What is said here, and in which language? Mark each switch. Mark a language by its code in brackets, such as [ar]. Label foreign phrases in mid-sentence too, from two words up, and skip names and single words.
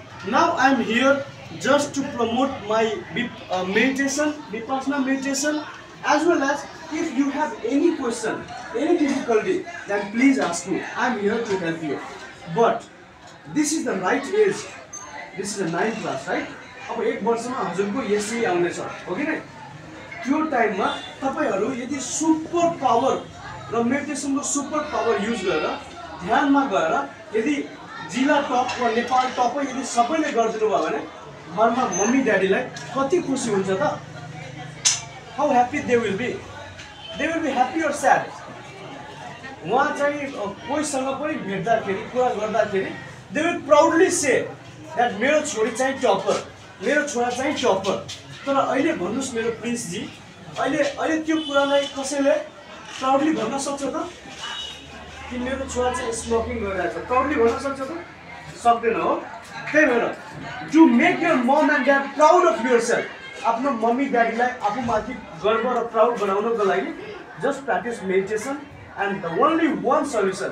[en] Now I am here just to promote my meditation, Vipassana meditation, as well as if you have any question, any difficulty, then please ask me. I am here to help you. But this is the right age. This is the 9th class, right? [ne] अब 1 वर्षमा हजुरको यसै आउनेछ, हो कि नै? त्यो टाइममा तपाईहरु यदि [en] super power [ne] र मेडिटेसनको [en] super power [ne] युज गरेर ध्यानमा गएर यदि जिल्ला टप वा नेपाल टप यदि सबैले गर्दिनु भयो भने घरमा मम्मी ड्याडीलाई कति खुसी हुन्छ त? [en] how happy they will be happy और sad? [ne] उहाँ चाहिँ कोहीसँग पनि भेट्दाखेरि कुरा गर्दाखेरि [en] they will proudly say that [ne] मेरो छोरी चाहिँ टपर, मेरो छोरा चाहिँ टपर। तर अहिले भन्नुस् मेरो प्रिन्स जी, अहिले त्यो कुरालाई कसैले प्राउडली भन्न सक्छ त? कि मेरो छोरा चाहिँ स्मोकिङ गरिरहेछ, प्राउडली भन्न सक्छ त? सक्दैन हो। त्यही भएर [en] to make your mum and dad proud of yourself, [ne] आफ्नो मम्मी ड्याडीलाई आफूमाथि गर्व र प्राउड बनाउनको लागि [en] just practice meditation and the only one solution.